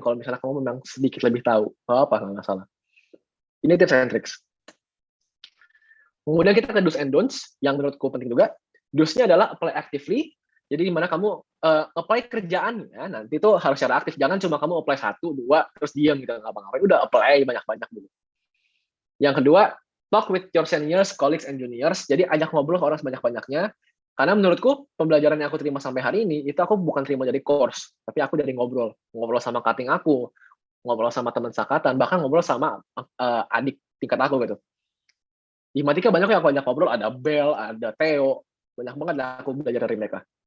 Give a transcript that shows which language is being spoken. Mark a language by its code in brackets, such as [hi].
[id] Kalau misalnya kamu memang sedikit lebih tahu, nggak apa, nggak masalah. Ini tips and tricks. Kemudian kita ke do's and don'ts, yang menurutku penting juga. Do's-nya adalah [en] apply actively, [id] jadi dimana kamu apply kerjaannya nanti tuh harus secara aktif. Jangan cuma kamu apply 1, 2, terus diam gitu, nggak ngapa-ngapain. Udah apply banyak-banyak dulu. Yang kedua, [en] talk with your seniors, colleagues, and juniors. [id] Jadi ajak ngobrol ke orang sebanyak-banyaknya. Karena menurutku pembelajaran yang aku terima sampai hari ini itu aku bukan terima dari course, tapi aku dari ngobrol sama cutting aku, ngobrol sama teman seangkatan, bahkan ngobrol sama adik tingkat aku gitu. Di Matika banyak yang aku ajak ngobrol, ada Bel, ada Theo, banyak banget yang aku belajar dari mereka.